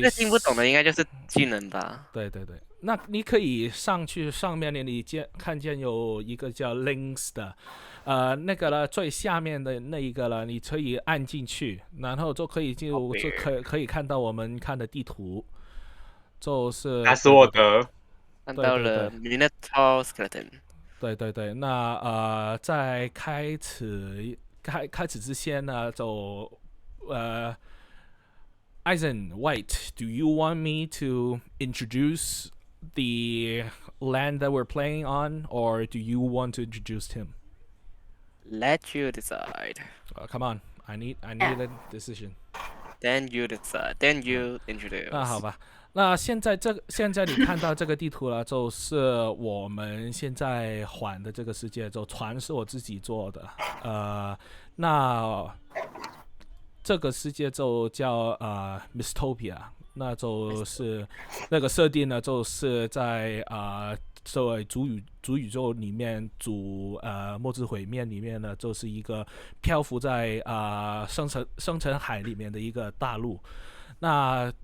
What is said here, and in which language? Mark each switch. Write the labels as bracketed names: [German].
[Chinese] 那听不懂的应该就是技能吧？对对对，那你可以上去上面你看见有一个叫 links 的，那个呢最下面的那一个呢，你可以按进去，然后就可以可以看到我们看的地图。就是那是我的，看到了 Minotaur Skeleton。对对对，那在开始之前呢，就 [English] Eisen White, do you want me to introduce the land that we're playing on, or do you want to introduce him? Let you decide. Come on, I need a decision. Then you decide. Then you introduce. [Chinese] 那好吧。那现在你看到这个地图了，就是我们现在环的这个世界，就船是我自己做的，那这个世界就叫Mistopia， 那就是那个设定呢，就是在作为主宇宙里面末日毁灭里面呢，就是一个漂浮在深层海里面的一个大陆，那。